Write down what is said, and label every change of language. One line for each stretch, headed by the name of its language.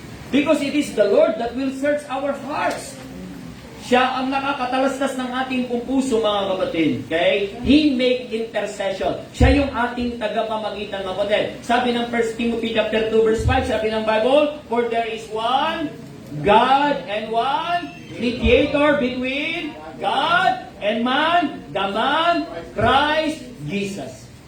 English: Because it is the Lord that will search our hearts.
Filipino: Siya ang nakakatalastas ng ating puso, mga kapatid. Okay?
English: He make intercession.
Filipino: Siya yung ating tagapamagitan, mga kapatid. Sabi ng 1 Timothy chapter 2 verse 5, sabi ng Bible,
English: for there is one God and one mediator between God and man, the man, Christ Jesus.